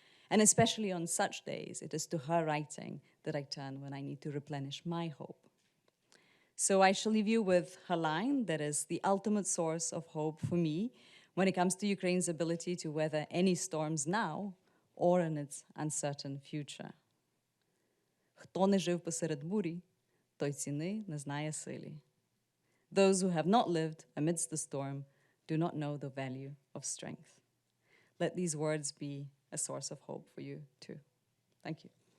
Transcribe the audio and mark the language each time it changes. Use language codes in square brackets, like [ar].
[en] And especially on such days, it is to her writing that I turn when I need to replenish my hope. So I shall leave you with her line that is the ultimate source of hope for me when it comes to Ukraine's ability to weather any storms now or in its uncertain future. [uk] Хто не жив посеред бурі, той ціни не знає силі. [en] Those who have not lived amidst the storm do not know the value of strength. Let these words be a source of hope for you too. Thank you.